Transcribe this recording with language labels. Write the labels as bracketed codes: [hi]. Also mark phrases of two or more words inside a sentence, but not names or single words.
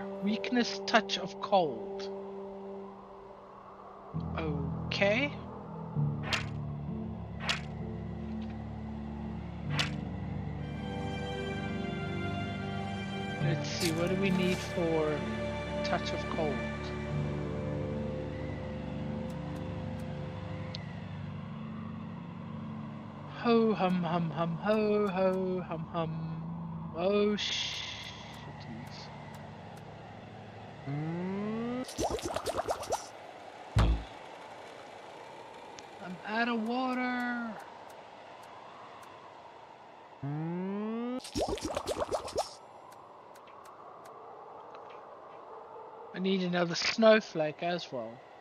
[en] Weakness, touch of cold. Okay. Let's see, what do we need for touch of cold? Ho hum hum hum ho ho hum hum. Oh shitties. I'm out of water. I need another snowflake as well.